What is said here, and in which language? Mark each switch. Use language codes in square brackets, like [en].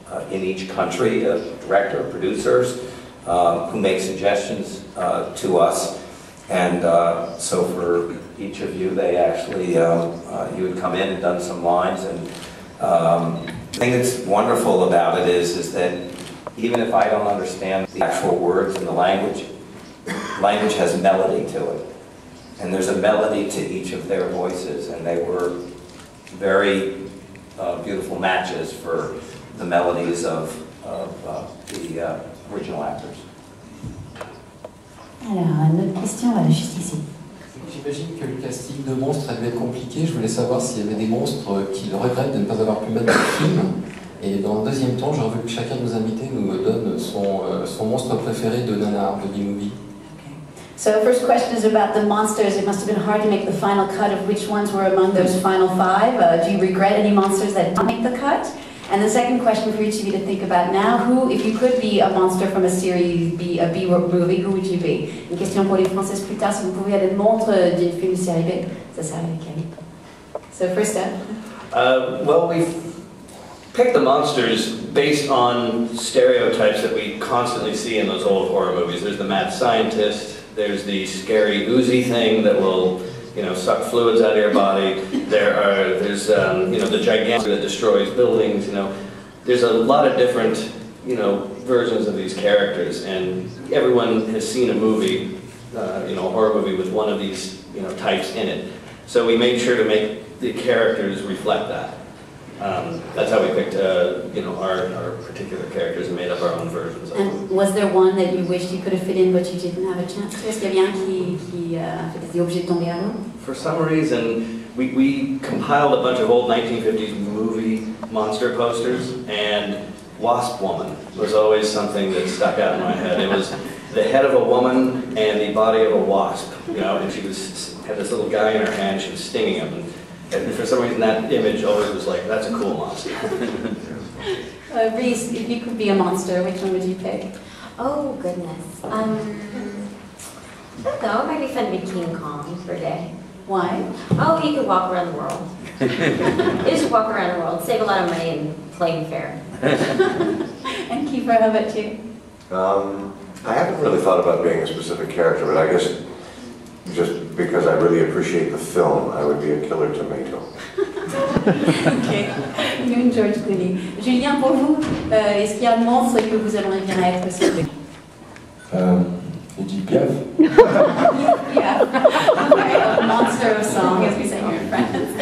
[en] in each country a director, producers who make suggestions to us, and so for each of you, they actually you would come in and done some lines, and the thing that's wonderful about it is that even if I don't understand the actual words in the language has melody to it. And there's a melody to each of their voices, and they were very beautiful matches for the melodies of the original actors. [fr] Alors, une autre question, voilà, juste ici. J'imagine que le casting de monstres a dû être compliqué. Je voulais savoir s'il y avait des monstres qui le regrettent de ne pas avoir pu mettre dans le film. Et dans le deuxième temps, j'aurais voulu que chacun de nos invités nous donne son monstre préféré de nanar, de B-movie. [en] So the first question is about the monsters. It must have been hard to make the final cut of which ones were among those final 5. Do you regret any monsters that didn't make the cut? And the second question for each of you to think about now, who, if you could be a monster from a series, a B movie, who would you be? [fr] Une question pour les Françaises plus tard, si vous pouviez être le monstre d'une film de série B, ça serait lequel? [en] So first up. Well, we've picked the monsters based on stereotypes that we constantly see in those old horror movies. There's the mad scientist, there's the scary oozy thing that will, suck fluids out of your body. There's the gigantic that destroys buildings. There's a lot of different, versions of these characters, and everyone has seen a movie, a horror movie with one of these, types in it. So we made sure to make the characters reflect that. That's how we picked, our particular characters and made up our own versions of them. And was there one that you wished you could have fit in but you didn't have a chance to? [fr] Est-ce qu'il y avait un qui était obligé de tomber à l'eau? [en] For some reason, we compiled a bunch of old 1950s movie monster posters, and Wasp Woman was always something that stuck out in my head. It was the head of a woman and the body of a wasp, and she had this little guy in her hand, she was stinging him. And for some reason, that image always was like, that's a cool monster. Reese, if you could be a monster, which one would you pick? Oh, goodness. I don't know, it might be fun to be King Kong for a day. Why? Oh, you could walk around the world. You just walk around the world, save a lot of money in plane fare. And Kiefer, how about you? I haven't really thought about being a specific character, but I guess just because I really appreciate the film, I would be a killer tomato. Ok. You and George Clooney. [fr] Julien, pour vous, est-ce qu'il y a un monstre que vous aimeriez bien être aussi? Edith Piaf. [en] Yeah. Okay, a monster of song, as we say here in France.